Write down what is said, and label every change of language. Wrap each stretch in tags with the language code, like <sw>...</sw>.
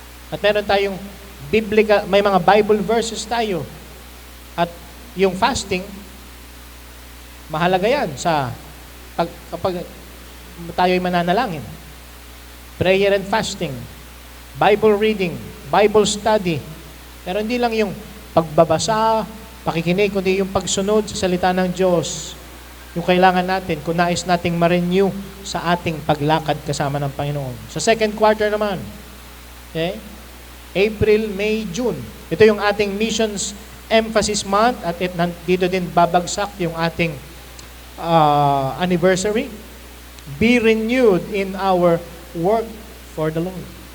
<tl>At meron tayong biblical, may mga Bible verses tayo. At yung fasting, mahalaga yan sa kapag tayo'y mananalangin.</tl> <en>Prayer and fasting, Bible reading, Bible study.</en> <tl>Pero hindi lang yung pagbabasa, pakikinig, kundi yung pagsunod sa salita ng Diyos. Yung kailangan natin, kung nais nating ma-renew sa ating paglakad kasama ng Panginoon. Sa second quarter naman, okay? April, May, June. Ito yung ating missions emphasis month at dito din babagsak yung ating anniversary.</tl> <en>Be renewed in our work for the Lord.</en>